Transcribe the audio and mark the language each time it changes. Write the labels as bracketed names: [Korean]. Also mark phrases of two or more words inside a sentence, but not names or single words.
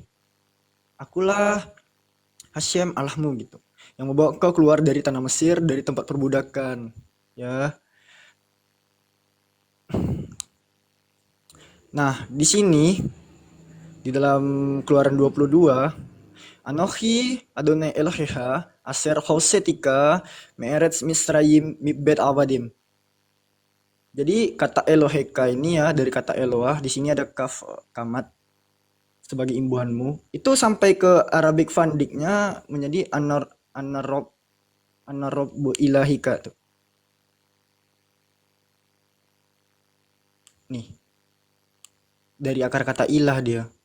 [Indonesian] Akulah Hashem Allahmu gitu. Yang membawa kau keluar dari tanah Mesir, dari tempat perbudakan. Ya. Nah, di sini di dalam Keluaran 22, [Hebrew] אנוכי אדוני אלוהיך אשר הוצאתיך מארץ מצרים מבית עבדים. [Indonesian] Jadi kata Eloheka ini ya dari kata Eloah, di sini ada [Hebrew] כף קמץ. [Indonesian] sebagai imbuhanmu itu sampai ke Arabic Fundiknya menjadi [Arabic] أنا رب إلهك [Indonesian] tuh. Nih, dari akar kata ilah dia.